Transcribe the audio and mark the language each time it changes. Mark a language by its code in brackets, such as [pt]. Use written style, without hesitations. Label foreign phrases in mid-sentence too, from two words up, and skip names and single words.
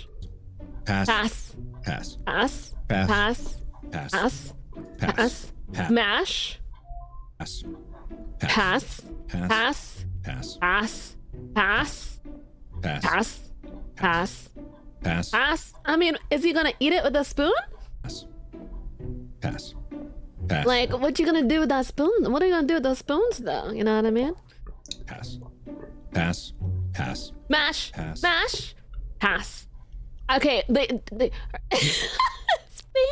[en] Pass. Pass. Pass. Pass. Pass. Pass. Pass. Pass. Pass. Pass. Smash. Pass. Pass. Pass. Pass. Pass. Pass. Pass. Pass. Pass. Pass. Pass. Pass. I mean, is he gonna eat it with a spoon? Pass. Pass. Pass. Like, what you gonna do with that spoon? What are you gonna do with those spoons, though? You know what I mean? Pass. Pass. Pass. Mash. Pass. Mash. Pass. Okay, they space.